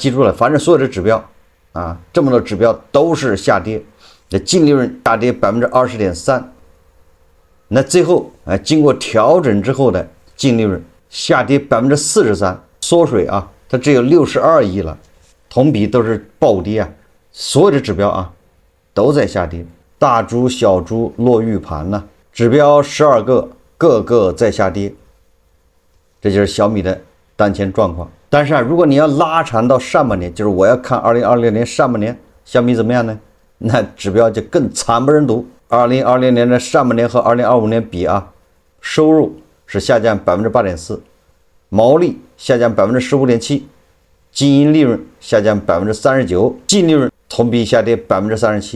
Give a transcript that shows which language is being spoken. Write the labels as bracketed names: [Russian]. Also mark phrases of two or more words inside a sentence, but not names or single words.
[Chinese] 記住了，反正所有的指標這麼多指標都是下跌，那淨利潤下跌 20.3%， 那最後經過調整之後的淨利潤下跌 43%， 縮水它只有62億了，同比都是暴跌所有的指標都在下跌，大豬小豬落玉盤指標12個個個在下跌，這就是小米的當前狀況。但是如果你要拉長到上半年，就是我要看2026年上半年小米怎麼樣呢？那指標就更慘不忍睹。2026年的上半年和2025年比收入是下降 8.4%， 毛利下降 15.7%， 經營利潤下降 39%， 淨利潤同比下跌 37%。